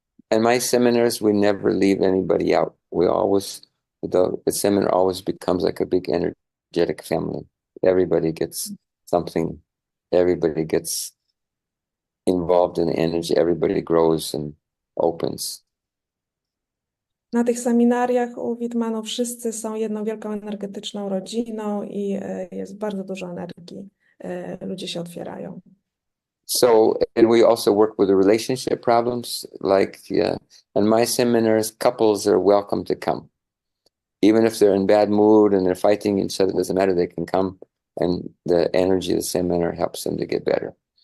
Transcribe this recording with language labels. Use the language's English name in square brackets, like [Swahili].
[English] In my seminars, we never leave anybody out. The seminar always becomes like a big energetic family. Everybody gets something. Everybody gets involved in the energy. Everybody grows and opens. [Polish] Na tych seminariach u Veet Mano wszyscy są jedną wielką energetyczną rodziną i jest bardzo dużo energii. Ludzie się otwierają. [English] So, and we also work with the relationship problems. Like, in my seminars, couples are welcome to come. Even if they're in bad mood and they're fighting each other, it doesn't matter, they can come, and the energy of the seminar helps them to get better.